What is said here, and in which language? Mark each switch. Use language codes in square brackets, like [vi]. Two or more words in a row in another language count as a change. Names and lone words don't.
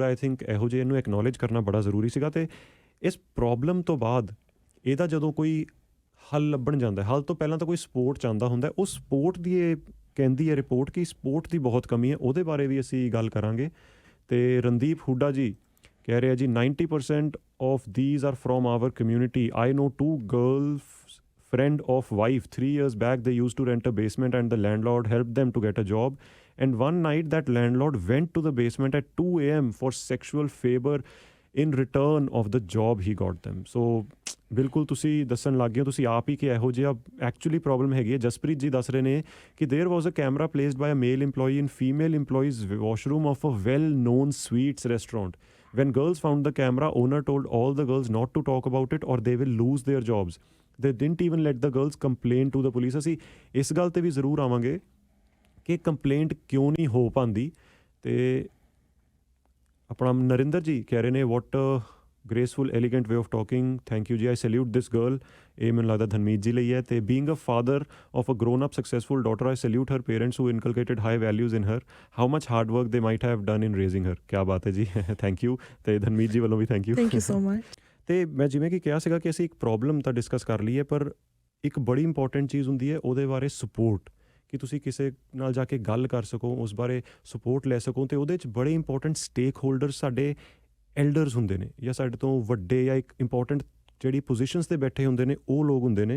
[en] I think [pa] ਇਹੋ ਜਿਹੇ ਇਹਨੂੰ ਐਕਨੋਲੇਜ ਕਰਨਾ ਬੜਾ ਜ਼ਰੂਰੀ ਸੀਗਾ। ਅਤੇ ਇਸ ਪ੍ਰੋਬਲਮ ਤੋਂ ਬਾਅਦ ਇਹਦਾ ਜਦੋਂ ਕੋਈ ਹੱਲ ਲੱਭਣ ਜਾਂਦਾ, ਹੱਲ ਤੋਂ ਪਹਿਲਾਂ ਤਾਂ ਕੋਈ ਸਪੋਰਟ ਚਾਹੁੰਦਾ ਹੁੰਦਾ। ਉਹ ਸਪੋਰਟ ਦੀ ਇਹ ਕਹਿੰਦੀ ਹੈ ਰਿਪੋਰਟ ਕਿ ਸਪੋਰਟ ਦੀ ਬਹੁਤ ਕਮੀ ਹੈ, ਉਹਦੇ ਬਾਰੇ ਵੀ ਅਸੀਂ ਗੱਲ ਕਰਾਂਗੇ। ਅਤੇ ਰਣਦੀਪ ਹੁੱਡਾ ਜੀ ਕਹਿ ਰਿਹਾ ਜੀ [en] 90% of these are from our community. I know 2 girls friend of wife 3 years back, they used to rent a basement and the landlord helped them to get a job, and one night that landlord went to the basement at 2 a.m. for sexual favor in return of the job he got them. [pa] So ਬਿਲਕੁਲ ਤੁਸੀਂ ਦੱਸਣ ਲੱਗ ਗਏ ਹੋ ਤੁਸੀਂ ਆਪ ਹੀ ਕਿ ਇਹੋ ਜਿਹਾ ਐਕਚੁਅਲੀ ਪ੍ਰੋਬਲਮ ਹੈਗੀ ਹੈ। ਜਸਪ੍ਰੀਤ ਜੀ ਦੱਸ ਰਹੇ ਨੇ ਕਿ [en] there was a camera placed by a male employee in female employee's washroom of a well-known sweets restaurant. When girls found the camera, owner told all the girls not to talk about it or they will lose their jobs. They didn't even let the girls complain to the police. [pa] ਅਸੀਂ ਇਸ ਗੱਲ 'ਤੇ ਵੀ ਜ਼ਰੂਰ ਆਵਾਂਗੇ ਕਿ ਕੰਪਲੇਂਟ ਕਿਉਂ ਨਹੀਂ ਹੋ ਪਾਉਂਦੀ। ਅਤੇ ਆਪਣਾ ਨਰਿੰਦਰ ਜੀ ਕਹਿ ਰਹੇ ਨੇ [en] what graceful elegant way of talking, thank you ji, I salute this girl. [pa] ਇਹ ਮੈਨੂੰ ਲੱਗਦਾ ਧਨਮੀਤ ਜੀ ਲਈ ਹੈ। [en] ਅਤੇ being a father of a grown up successful daughter, I salute her parents who inculcated high values in her, how much hard work they might have done in raising her। [pa] ਕਿਆ ਬਾਤ ਹੈ ਜੀ, [en] thank you. [pa] ਅਤੇ ਧਨਮੀਤ ਜੀ ਵੱਲੋਂ ਵੀ [en] thank you so much. [pa] ਅਤੇ ਮੈਂ ਜਿਵੇਂ ਕਿ ਕਿਹਾ ਸੀਗਾ ਕਿ ਅਸੀਂ ਇੱਕ ਪ੍ਰੋਬਲਮ ਤਾਂ ਡਿਸਕਸ ਕਰ ਲਈਏ, ਪਰ ਇੱਕ ਬੜੀ ਇੰਪੋਰਟੈਂਟ ਚੀਜ਼ ਹੁੰਦੀ ਹੈ ਉਹਦੇ ਬਾਰੇ ਸਪੋਰਟ, ਕਿ ਤੁਸੀਂ ਕਿਸੇ ਨਾਲ ਜਾ ਕੇ ਗੱਲ ਕਰ ਸਕੋ, ਉਸ ਬਾਰੇ ਸਪੋਰਟ ਲੈ ਸਕੋ। ਅਤੇ ਉਹਦੇ 'ਚ ਬੜੇ ਇੰਪੋਰਟੈਂਟ [en] stake holder [pa] ਸਾਡੇ ਐਲਡਰਸ ਹੁੰਦੇ ਨੇ, ਜਾਂ ਸਾਡੇ ਤੋਂ ਵੱਡੇ ਜਾਂ ਇੱਕ ਇੰਪੋਰਟੈਂਟ ਜਿਹੜੀ ਪੋਜੀਸ਼ਨਸ 'ਤੇ ਬੈਠੇ ਹੁੰਦੇ ਨੇ ਉਹ ਲੋਕ ਹੁੰਦੇ ਨੇ।